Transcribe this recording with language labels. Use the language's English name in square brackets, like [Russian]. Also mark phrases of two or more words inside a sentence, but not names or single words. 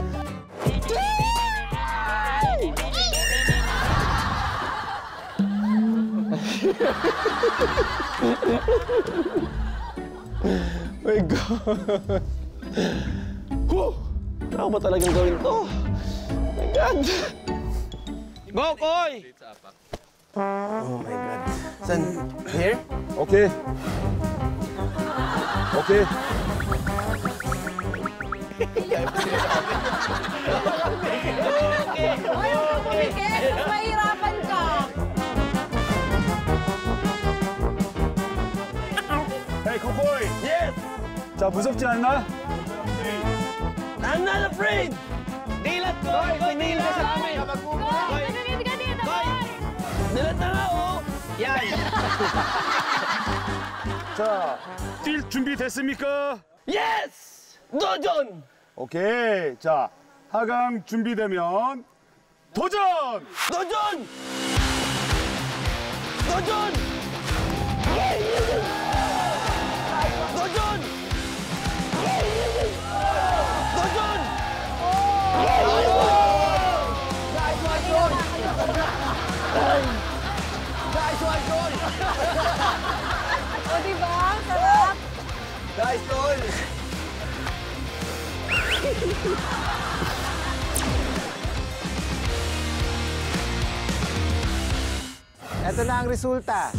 [English] My God! [Filipino] Ano ba talagang gawin to? [English] My God! Go, Koy! Oh my God. San? Here? Okay. Okay. [Filipino] Ayaw ka pumikit. Mahirapan ka. [English] Hey, Kokoy! Yes! [Korean] 자, 무섭지 않나? [English] I'm not afraid! [Filipino] Dilat, Koy! Koy, dilat! Koy, nandito ka dito, Koy! Dilat na nga, oh! Yan! [Korean] 자, 뛸 준비 됐습니까? Yes! 도전! 오케이. 자, 하강 준비되면 도전! 도전! 도전! 도전! 도전! [Filipino] O, diba? Sarap. Guys, tol! Ito na ang resulta.